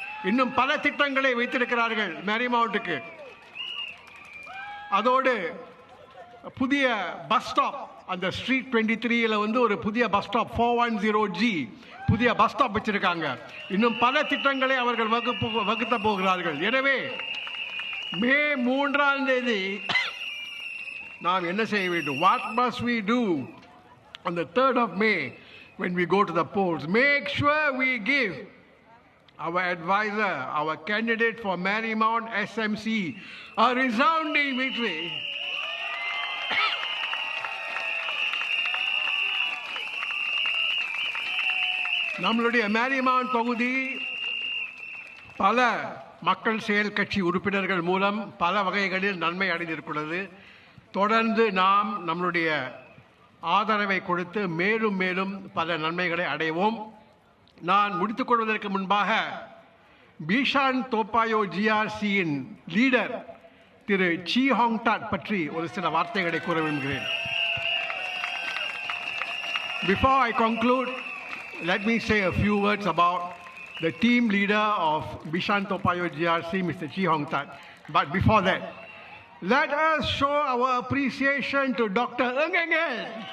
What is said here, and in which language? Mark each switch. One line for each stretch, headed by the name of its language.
Tamil: இன்னும் பல திட்டங்களை வைத்திருக்கிறார்கள் மேரிமவுண்ட்டுக்கு. அதோடு புதிய பஸ் ஸ்டாப், அந்த ஸ்ட்ரீட் 23ல ஒரு புதிய பஸ் ஸ்டாப் 410G புதிய பஸ் ஸ்டாப் வச்சிருக்காங்க. இன்னும் பல திட்டங்களை அவர்கள் வகுத்த போகிறார்கள். எனவே மே 3ஆம் தேதி நாம் என்ன செய்ய வேண்டும்?
English: What must we do on the 3rd of May when we go to the polls? Make sure we give our advisor, our candidate for Marymount SMC, a resounding victory.
Tamil: நம்மளுடைய மேரிமவுண்ட் தொகுதி பல மக்கள் செயல் கட்சி உறுப்பினர்கள் மூலம் பல வகைகளில் நன்மை அடைந்திருக்கிறது. தொடர்ந்து நாம் நம்மளுடைய ஆதரவை கொடுத்து மேலும் மேலும் பல நன்மைகளை அடைவோம். நான் முடித்துக் கொள்வதற்கு முன்பாக பீஷான் தோா பாயோh GRCயின் லீடர் திரு Chee Hong Tat பற்றி ஒரு சில வார்த்தைகளை கூற விரும்புகிறேன்.
English: Before I conclude, let me say a few words about the team leader of Bishan Toa Payoh GRC, Mr. Chee Hong Tat. But before that, let us show our appreciation to Dr. Ng Eng Eng.